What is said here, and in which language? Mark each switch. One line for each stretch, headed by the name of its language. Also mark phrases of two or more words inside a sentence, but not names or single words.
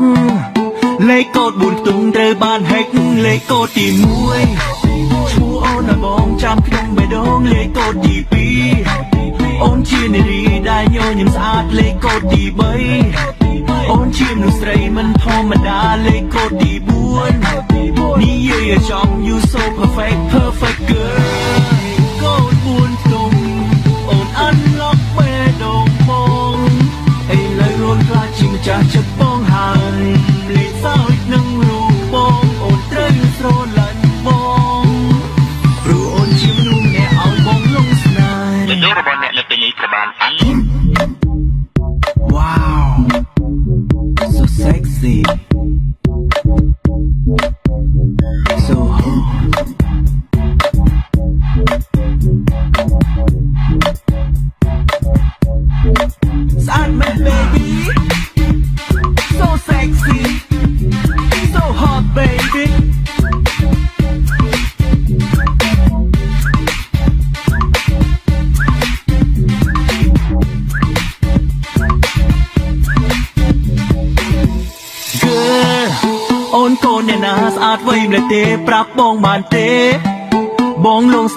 Khmer: លេខកូដ4ខ្ទង់ត្រូវបានហែកលេខកូដទី1ឈ្មោះអូនឲ្យបងចាំក្នុងបេះដូងលេខកូដទី2អូនជានា រីដែលញញឹមស្អាតលេខកូដទី3អូនជាមនុស្សស្រីមិនធម្មតាលេខកូដទី4និ យាយចំ
English: you so perfect perfect girl
Khmer: កូដ4ខ្ទង់អូនអានឡុកបេះដូងបងឥឡូវអូនខ្លាចជាម្ចាស់ចិត្តបងហើយលេខសោយនឹងរូបបងអូនត្រូវស្រឡាញ់បងព្រោះអូនជាមនុស្សអ្នកឲ្យបងលងស្នេហ៍បេះដូងរបស់អ្នកនៅពេលនេះត្រូវបានអាន
English: Wow so sexy so hot Sad man baby so sexy so hot baby
Khmer: អូនកូនអ្នកណាស្អាតវៃម្លេះទេប្រាប់បងបានទេបងលងស្នេ